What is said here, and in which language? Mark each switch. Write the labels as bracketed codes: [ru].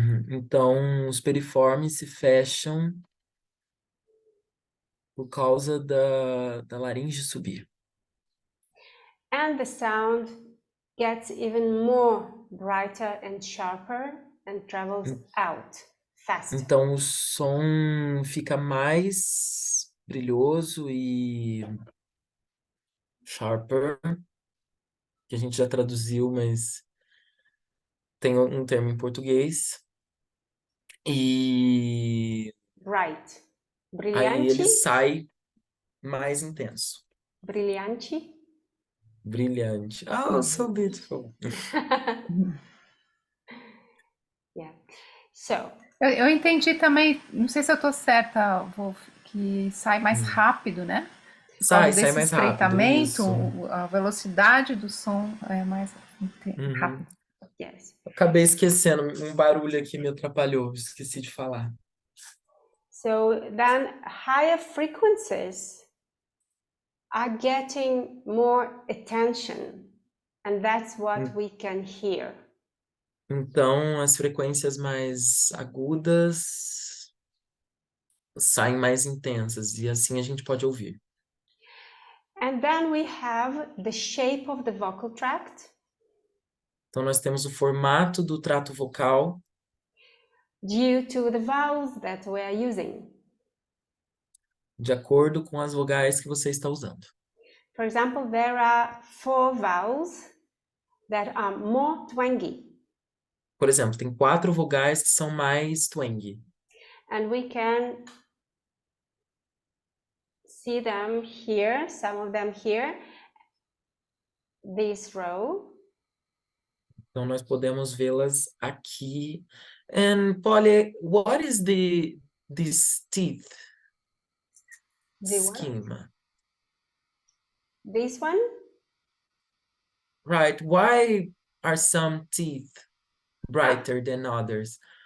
[pt] Então, os periformes se fecham por causa da laringe subir. [en] And the sound gets even more brighter and sharper and travels out faster. [pt] Então, o som fica mais brilhoso e sharper, que a gente já traduziu, mas tem um termo em português. E [en] Bright. [pt] aí ele Brilhante. sai mais intenso. Brilhante. [en] Brilhante. Oh, so beautiful. Yeah. So, [pt] Eu entendi também, não sei se eu estou certa, Wolf, que sai mais rápido, né? Por causa desse mais rápido, estreitamento, isso. a velocidade do som é mais rápida. [en] yes. [pt] Acabei esquecendo, um barulho aqui me atrapalhou, esqueci de falar. [en] So then higher frequencies are getting more attention, and that's what we can hear. [pt] Então, as frequências mais agudas saem mais intensas, e assim a gente pode ouvir. [en] And then we have the shape of the vocal tract. [pt] Então, nós temos o formato do trato vocal [en] Due to the vowels that we are using. [pt] de acordo com as vogais que você está usando. [en] For example, there are 4 vowels that are more twangy. [pt] Por exemplo, tem 4 vogais que são mais twang. [en] And we can see them here, some of them here, this row. [pt] Então, nós podemos vê-las aqui. [en] And, Polly, what is this teeth The what? schema? This one? Right. Why are some teeth brighter than others?